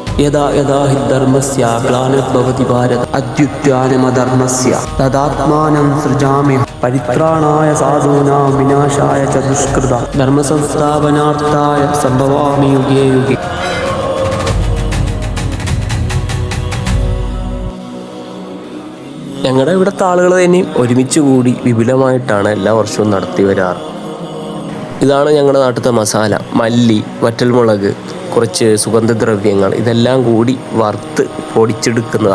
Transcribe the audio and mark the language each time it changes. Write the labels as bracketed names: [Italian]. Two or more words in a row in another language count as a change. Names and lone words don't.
[Sanskrit] യഥാ യഥാ ഹി ധർമ്മസ്യ ഗ്ലാനിർഭവതി ഭാരത അദ്യുത്ഥാനമധർമ്മസ്യ തദാത്മാനം സൃജാമി പരിത്രാണായ സാധൂനാം വിനാശായ ച ദുഷ്കൃത ധർമ്മസംസ്ഥാപനാർത്ഥായ സംഭവാമി യുഗേ യുഗേ. [Malayalam] ഞങ്ങളുടെ ഇവിടുത്തെ ആളുകൾ തന്നെയും ഒരുമിച്ച് കൂടി വിപുലമായിട്ടാണ് എല്ലാ വർഷവും നടത്തി വരാറ്. ഇതാണ് ഞങ്ങളുടെ നാട്ടിലത്തെ മസാല. മല്ലി, വറ്റൽമുളക്, കുറച്ച് സുഗന്ധദ്രവ്യങ്ങൾ, ഇതെല്ലാം കൂടി വറുത്ത് പൊടിച്ചെടുക്കുന്നതാണ്.